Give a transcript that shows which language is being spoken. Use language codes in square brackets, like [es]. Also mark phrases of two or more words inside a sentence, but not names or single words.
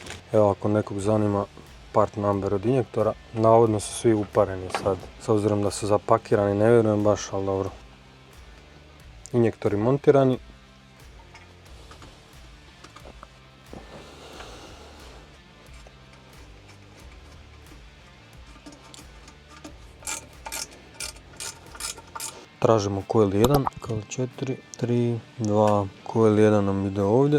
[hr] Evo, ako nekog zanima [en] part number [hr] od injektora, navodno su svi upareni sad. S obzirom da su zapakirani, ne vjerujem baš, ali dobro. Injektori montirani. Tražimo coil 1, coil 4, 3, 2, coil 1 nam ide ovdje.